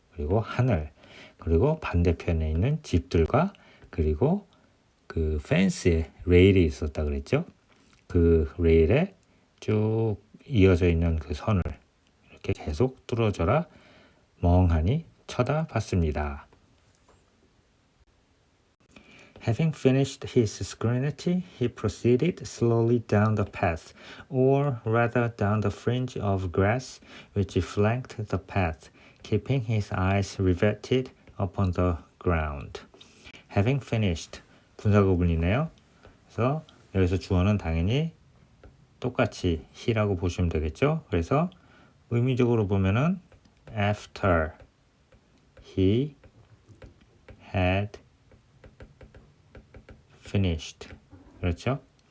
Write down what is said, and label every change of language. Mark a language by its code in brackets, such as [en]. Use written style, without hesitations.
[ko] 그리고 하늘, 그리고 반대편에 있는 집들과 그리고 그 펜스에 레일이 있었다 그랬죠. 그 레일에 쭉 이어져 있는 그 선을 이렇게 계속 뚫어져라 멍하니 쳐다봤습니다. [en] Having finished his scrutiny, he proceeded slowly down the path, or rather down the fringe of grass which flanked the path, keeping his eyes riveted upon the ground. Having finished, [ko] 분사구문이네요. 그래서 여기서 주어는 당연히 똑같이 he라고 보시면 되겠죠. 그래서 의미적으로 보면은 [en] after he had finished, [ko] 그렇죠?